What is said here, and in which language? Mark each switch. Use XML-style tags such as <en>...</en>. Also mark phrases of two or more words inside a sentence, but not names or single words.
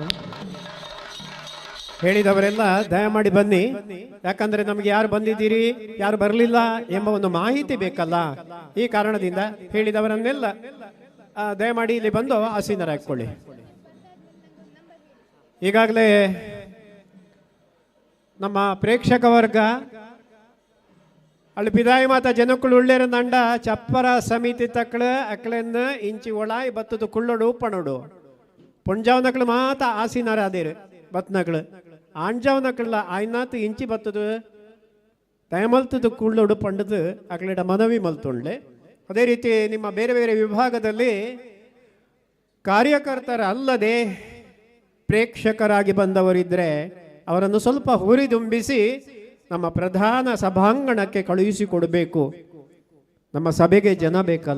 <kn>ಹೇಳಿದವರೆಲ್ಲ ದಯಮಾಡಿ ಬನ್ನಿ, ಯಾಕಂದ್ರೆ ನಮಗೆ ಯಾರು ಬಂದಿದ್ದೀರಿ ಯಾರು ಬರಲಿಲ್ಲ ಎಂಬ ಒಂದು ಮಾಹಿತಿ ಬೇಕಲ್ಲ. ಈ ಕಾರಣದಿಂದ ಹೇಳಿದವರನ್ನೆಲ್ಲ ದಯಮಾಡಿ ಇಲ್ಲಿ ಬಂದು ಆಸೀನರಾಗಿಕೊಳ್ಳಿ.</kn> <tcy>ಈಗಾಗಲೇ ನಮ್ಮ ಪ್ರೇಕ್ಷಕ ವರ್ಗ ಅಲ್ಲಿ ಪಿದಾಯಿ ಮಾತ ಜನಕ್ಕಳು ಉಳ್ಳೇರ ನಂಡ ಚಪ್ಪರ ಸಮಿತಿ ತಕ್ಕಳ ಅಕ್ಳೆನ್ನ ಇಂಚಿ ಒಳಾಯಿ ಬತ್ತದು ಕುಳ್ಳೋಡು ಪಣೋಡು ಪುಂಜಾವ್ನಕ್ಳು ಮಾತ ಆಸೀನರಾದೇರು ಬತ್ನಕ್ಳು ಆಂಜಾವ್ನಕ್ಳ ಆಯ್ನಾತ್ ಇಂಚಿ ಬತ್ತದು ದಯಮಲ್ತದು ಕುಳ್ಳೋಡು ಪಂಡದು ಅಕ್ಳಿಡ ಮನವಿ ಮಲ್ತೊಳ್ಳೆ.</tcy> <kn>ಅದೇ ರೀತಿ ನಿಮ್ಮ ಬೇರೆ ಬೇರೆ ವಿಭಾಗದಲ್ಲಿ ಕಾರ್ಯಕರ್ತರ ಅಲ್ಲದೆ ಪ್ರೇಕ್ಷಕರಾಗಿ ಬಂದವರಿದ್ದರೆ ಅವರನ್ನು ಸ್ವಲ್ಪ ಹುರಿದುಂಬಿಸಿ ನಮ್ಮ ಪ್ರಧಾನ ಸಭಾಂಗಣಕ್ಕೆ ಕಳುಹಿಸಿಕೊಡಬೇಕು. ನಮ್ಮ ಸಭೆಗೆ ಜನ ಬೇಕಲ್ಲ.</kn>